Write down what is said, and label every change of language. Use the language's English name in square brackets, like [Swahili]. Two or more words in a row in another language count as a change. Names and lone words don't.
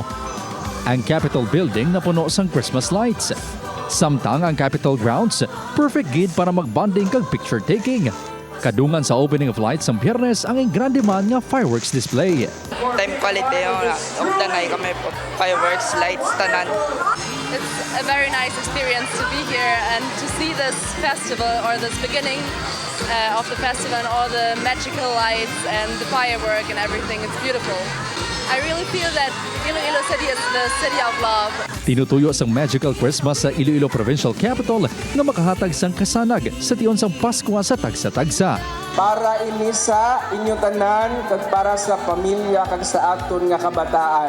[Hiligaynon] Ang Capitol Building napuno sang [English] Christmas lights. [Hiligaynon] Samtang ang Capitol Grounds, perfect gid para magbanding kag [English] picture taking. [Hiligaynon] Kadungan sa [English] opening of lights [Hiligaynon] ang Biyernes ang grande man nga [English] fireworks display. [Hiligaynon] Time quality yung dangay kami fireworks, lights, tanan. [English] It's a very nice experience to be here and to see this festival or this beginning of the festival and all the magical lights and the firework and everything. It's beautiful. I really feel that Iloilo City is the city of love. [Hiligaynon] Tinutuyo sang [English] magical Christmas [Hiligaynon] sa Iloilo Provincial Capital nga makahatag sang kasanag sa tion sang Pasko sa tagsa-tagsa. Para ini sa inyong tanan kag para sa pamilya kag sa aton nga kabataan.